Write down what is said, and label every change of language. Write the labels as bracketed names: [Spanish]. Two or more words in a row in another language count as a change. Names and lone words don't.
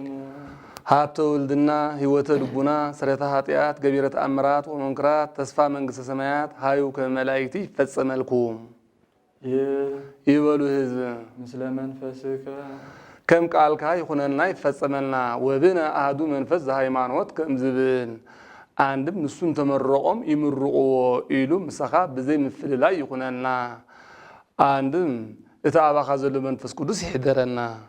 [Geez] ሀብተ ወልድና ሕይወተ ልቡና ስረተ ኃጢአት ገቢረ ተአምራት ወመንክራት ተስፋ መንግሥተ ሰማያት ሃዩ ከመላእክት ይፈጸመልኩም ይበሉ ሕዝብ ምስለ መንፈስከ [Tigrinya] ከም ቃልካ ይኹነልና ይፈጸመልና [Geez] ወብነ አሐዱ መንፈስ ዘሃይማኖት [Tigrinya] ከም ዝብል አንድም ንሱን ተመረቆም ይምርቁዎ ኢሉ ምሳኻ ብዘይ ምፍልላይ ይኹነልና አንድም እታባኻ ዘሎ መንፈስ ቅዱስ ይሕደረና